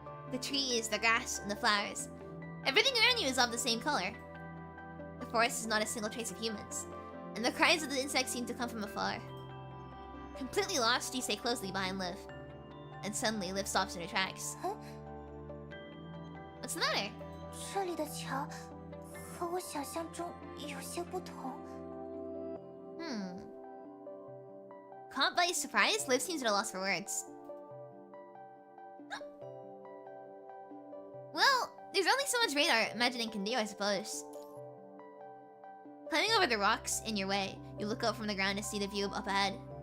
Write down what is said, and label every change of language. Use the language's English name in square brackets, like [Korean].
[English] The trees, the grass, and the flowers. Everything around you is of the same color. The forest is not a single trace of humans, and the cries of the insects seem to come from afar. Completely lost, you stay closely behind Liv. And suddenly, Liv stops in her tracks. Huh? What's the matter? [Chinese] 这里的桥和我想象中有些不同。 [English] Caught by surprise, Liv seems at a loss for words. Well, there's only so much radar imagining can do, I suppose. Climbing over the rocks in your way, you look up from the ground to see the view up ahead.